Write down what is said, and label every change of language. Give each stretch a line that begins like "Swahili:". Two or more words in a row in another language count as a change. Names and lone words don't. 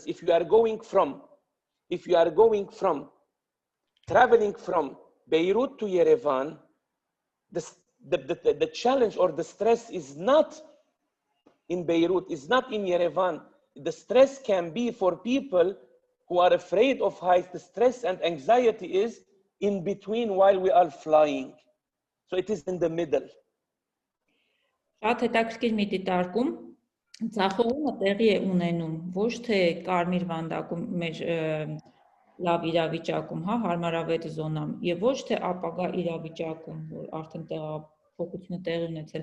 English: If you are going from traveling from Beirut to Yerevan, the challenge or the stress is not in Beirut, is not in Yerevan. The stress can be for people who are afraid of heights. The stress and anxiety is in between while we are flying. So it is in the middle.
Armenian: Շատ հետաքրքիր մի դիտարկում, ձախողումը տեղի է ունենում ոչ թե կարմիր վանդակում մեր լավ իրավիճակում, հա, հարմարավետ զոնամ, եւ ոչ թե ապագա իրավիճակում, որ արդեն տեղափոխությունը տեղի ունեցել,